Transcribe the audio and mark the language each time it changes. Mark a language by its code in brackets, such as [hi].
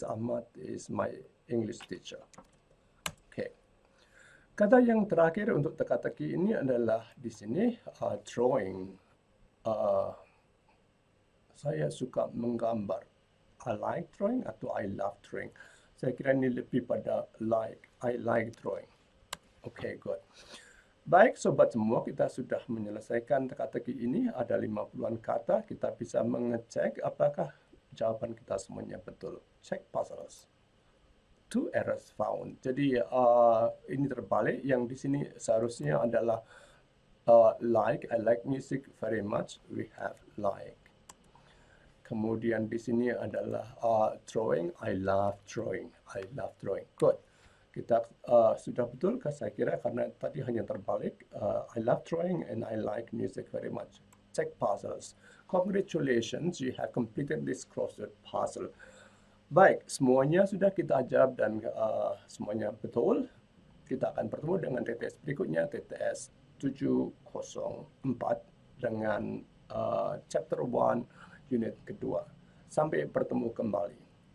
[en] Ahmad is my English teacher. Oke. [id] Kata yang terakhir untuk teka-teki ini adalah di sini drawing. Saya suka menggambar. [en] I like drawing [id] atau [en] I love drawing. [id] Saya kira ini lebih pada like. [en] I like drawing. Oke, good. [id] Baik, sobat semua, kita sudah menyelesaikan teka-teki ini. Ada 50-an kata. Kita bisa mengecek apakah jawaban kita semuanya betul. [en] Check puzzles. 2 errors found. [id] Jadi ini terbalik. Yang di sini seharusnya adalah like. [en] I like music very much. We have like. [id] Kemudian di sini adalah [en] drawing. I love drawing. I love drawing. Good. [id] Kita sudah betul, saya kira, karena tadi hanya terbalik. [en] I love drawing and I like music very much. Check puzzles. Congratulations, you have completed this crossword puzzle. [id] Baik, semuanya sudah kita jawab dan semuanya betul. Kita akan bertemu dengan TTS berikutnya, TTS 704 dengan chapter 1 unit kedua. Sampai bertemu kembali.